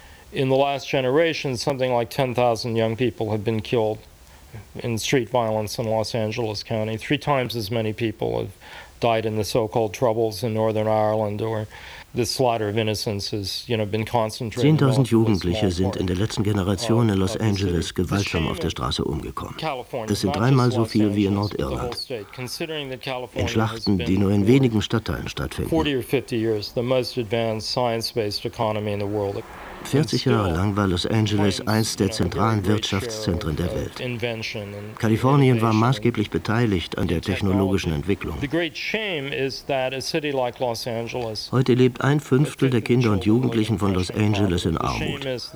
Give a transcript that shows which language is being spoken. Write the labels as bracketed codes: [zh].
[en] In the last generation, something like 10,000 young people have been killed in street violence in Los Angeles County. Three times as many people have died in the so-called troubles in Northern Ireland, or the slaughter of innocents has, you know, been concentrated. [de] 10,000 Jugendliche sind in der letzten Generation in Los Angeles gewaltsam auf der Straße umgekommen. Das sind dreimal so viel wie in Nordirland. In Schlachten, die nur in wenigen Stadtteilen stattfinden. [en] 40 or 50 years, the most advanced science-based economy in the world. [de] 40 Jahre lang war Los Angeles eins der zentralen Wirtschaftszentren der Welt. Kalifornien war maßgeblich beteiligt an der technologischen Entwicklung. Heute lebt ein Fünftel der Kinder und Jugendlichen von Los Angeles in Armut.